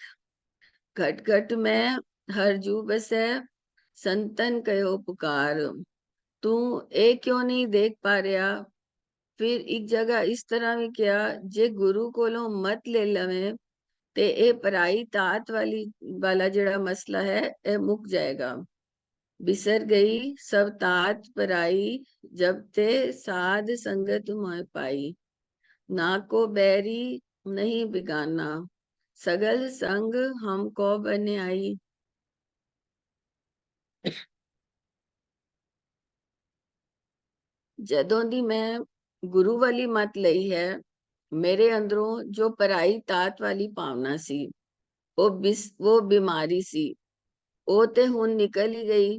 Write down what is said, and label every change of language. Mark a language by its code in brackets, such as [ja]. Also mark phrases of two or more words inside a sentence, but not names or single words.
[pa] ਘਟ ਘਟ ਮੈਂ ਹਰ ਜੂ ਬਸੈ, ਸੰਤਨ ਕਹਿਓ ਪੁਕਾਰ। ਤੂੰ ਇਹ ਕਿਉਂ ਨਹੀਂ ਦੇਖ ਪਾ ਰਿਹਾ? ਫਿਰ ਇੱਕ ਜਗ੍ਹਾ ਇਸ ਤਰ੍ਹਾਂ ਵੀ ਕਿਹਾ, ਜੇ ਗੁਰੂ ਕੋਲੋਂ ਮਤ ਲੈ ਲਵੇਂ ਤੇ ਇਹ ਪਰਾਈ ਤਾਤ ਵਾਲਾ ਜਿਹੜਾ ਮਸਲਾ ਹੈ, ਇਹ ਮੁੱਕ ਜਾਏਗਾ। ਬਿਸਰਿ ਗਈ ਸਭ ਤਾਤਿ ਪਰਾਈ, ਜਬ ਤੇ ਸਾਧਸੰਗਤਿ ਮੋਹਿ ਪਾਈ। ਨਾ ਕੋ ਬੈਰੀ ਨਹੀ ਬਿਗਾਨਾ, ਸਗਲ ਸੰਗਿ ਹਮ ਕਉ ਬਨਿ ਆਈ। ਜਦੋਂ ਦੀ ਮੈਂ ਗੁਰੂ ਵਾਲੀ ਮਤ ਲਈ ਹੈ, ਮੇਰੇ ਅੰਦਰੋਂ ਜੋ ਪਰਾਈ ਤਾਤ ਵਾਲੀ ਭਾਵਨਾ ਸੀ, ਉਹ ਬਿਮਾਰੀ ਸੀ, ਉਹ ਤੇ ਹੁਣ ਨਿਕਲ ਹੀ ਗਈ।